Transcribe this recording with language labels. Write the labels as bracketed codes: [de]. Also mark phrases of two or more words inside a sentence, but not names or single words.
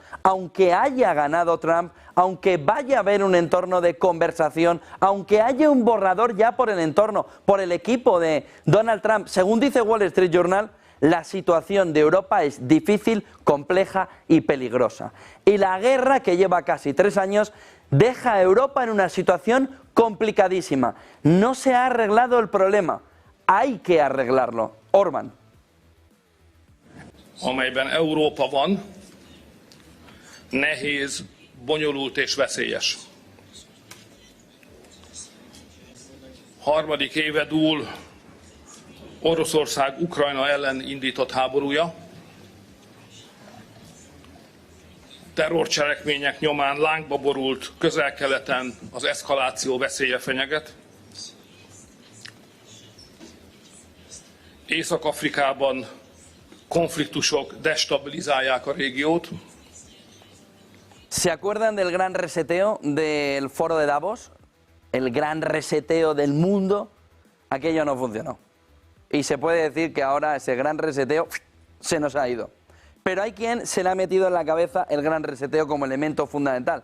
[es] Aunque haya ganado Trump, aunque vaya a haber un entorno de conversación, aunque haya un borrador ya por el entorno, por el equipo de Donald Trump, según dice Wall Street Journal, la situación de Europa es difícil, compleja y peligrosa. Y la guerra, que lleva casi 3 años, deja a Europa en una situación complicadísima. No se ha arreglado el problema. Hay que arreglarlo. Orbán. [hu] Amelyben Európa van, nehéz, bonyolult és veszélyes. Harmadik éve dúl Oroszország Ukrajna ellen indított háborúja. Terrorcselekmények nyomán lángba borult Közel-Keleten az eszkaláció veszélye fenyeget. Észak-Afrikában konfliktusok destabilizálják a régiót. [es] ¿Se acuerdan del gran reseteo del foro de Davos? El gran reseteo del mundo. Aquello no funcionó. Y se puede decir que ahora ese gran reseteo se nos ha ido. Pero hay quien se le ha metido en la cabeza el gran reseteo como elemento fundamental.